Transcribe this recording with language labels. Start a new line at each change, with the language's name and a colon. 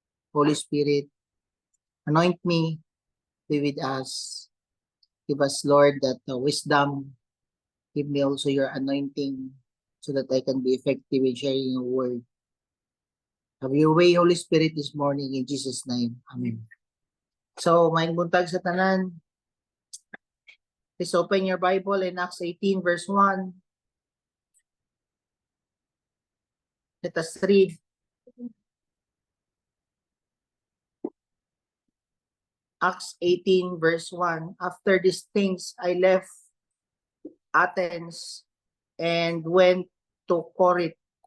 English: Holy Spirit, anoint me, be with us. Give us, Lord, that wisdom. Give me also your anointing so that I can be effective in sharing your word. Have your way, Holy Spirit, this morning in Jesus' name. Amen.
Cebuano: So, maayong buntag sa tanan.
English: Please open your Bible in Acts 18 verse 1. Let us read. Acts 18 verse 1. After these things, I left Athens and went to Corinth.